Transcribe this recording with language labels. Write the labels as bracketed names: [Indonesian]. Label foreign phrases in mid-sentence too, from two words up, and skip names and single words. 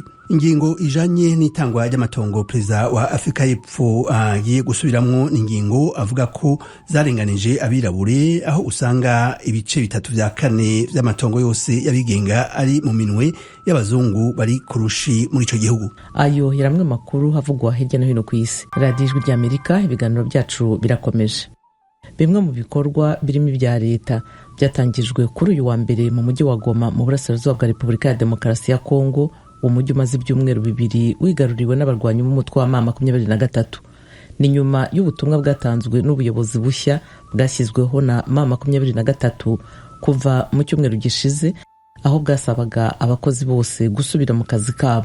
[Rundi] Ingingo ijanye n'itangwa ry'amatongo perezida wa Afrika y'Epfo agiye gusubiramwo n'ingingo avuga ko zarenganije abirabure, aho usanga ibice 3/4 vy'amatongo yose yabigenga ari mu minwe y'abazungu bari kurushi muri ico gihugu. Ayo yaramwe makuru havugwa hirya no hino ku isi. [Kinyarwanda] Radio Ijwi ry'Amerika, ibiganiro byacu birakomeje. Bimwe mu bikorwa birimo ibya leta byatangijwe kuri uyu wa mbere mu mujyi wa Goma mu burasirazuba bwa Repubulika ya Demokarasi ya Kongo, umujyi umaze ibyumweru 2 wigaruriwe n'abarwanyi b'umutwe wa M23. Ni nyuma y'ubutumwa bwatanzwe n'ubuyobozi bushya bwashyizweho na M23 kuva mu cyumweru gishize, aho bwasabaga abakozi bose gusubira mu kazi kabo.